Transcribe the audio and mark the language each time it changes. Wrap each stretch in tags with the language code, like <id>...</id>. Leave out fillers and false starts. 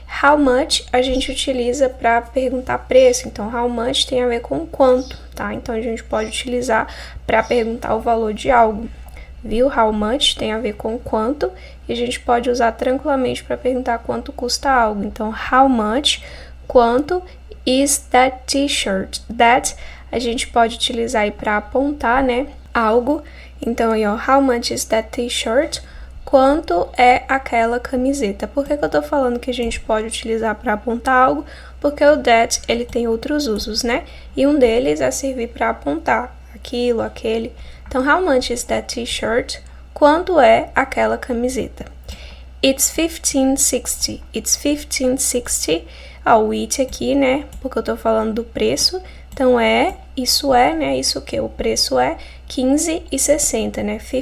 <en>How much</en> <pt>a gente utiliza para perguntar preço. Então, how much tem a ver com quanto, tá? Então, a gente pode utilizar para perguntar o valor de algo. Viu? How much tem a ver com quanto. E a gente pode usar tranquilamente para perguntar quanto custa algo. Então,</pt> <en>how much,</en> <pt>quanto</pt> <en>is that t-shirt?</en> <pt>That a gente pode utilizar aí para apontar, né? Algo. Então, aí, ó,</pt> <en>how much is that t-shirt?</en> <pt>Quanto é aquela camiseta? Por que eu tô falando que a gente pode utilizar para apontar algo? Porque o that, ele tem outros usos, né? E um deles é servir para apontar aquilo, aquele.</pt> <en>Então, how much is that t-shirt?</en> <pt>Quanto é aquela camiseta?</pt> <en>It's $15.60. It's $15.60.</en> <pt>O it aqui, né? Porque eu tô falando do preço. Então, isso é, né? Isso o quê? O preço é $15,60, né?</pt>